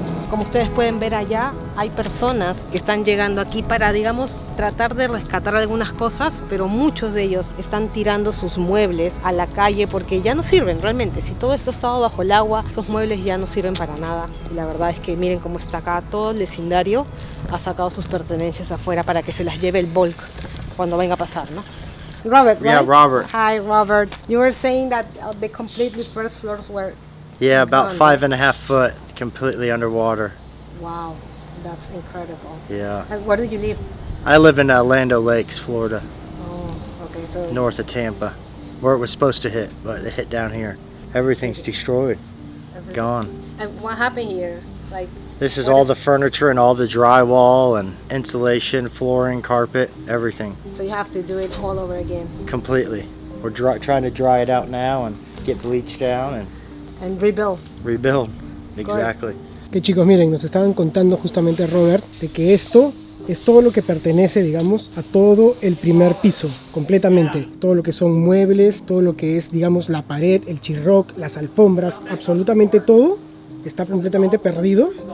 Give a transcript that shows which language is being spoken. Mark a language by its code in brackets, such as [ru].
[es] Como ustedes pueden ver allá, hay personas que están llegando aquí para, digamos, tratar de rescatar algunas cosas, pero muchos de ellos están tirando sus muebles a la calle porque ya no sirven realmente. Si todo esto ha estado bajo el agua, esos muebles ya no sirven para nada. Y la verdad es que miren cómo está acá, todo el vecindario ha sacado sus pertenencias afuera para que se las lleve el bulk cuando venga a pasar, ¿no? [en] Robert, right? Yeah, Robert. Hi, Robert. You were saying that the completely first floors were... Yeah, about 5.5 foot, completely underwater. Wow, that's incredible. Yeah. And where do you live? I live in Land O'Lakes, Florida. Oh, okay, so... North of Tampa, where it was supposed to hit, but it hit down here. Everything's destroyed, gone. And what happened here? Like... This is all the furniture and all the drywall and insulation, flooring, carpet, everything. So you have to do it all over again? Completely. We're trying to dry it out now and get bleach down and rebuild. Rebuild, exactly. [es] Que chicos, miren, nos estaban contando justamente Robert de que esto es todo lo que pertenece, digamos, a todo el primer piso, completamente. Todo lo que son muebles, todo lo que es, digamos, la pared, el sheetrock, las alfombras, absolutamente todo está completamente perdido.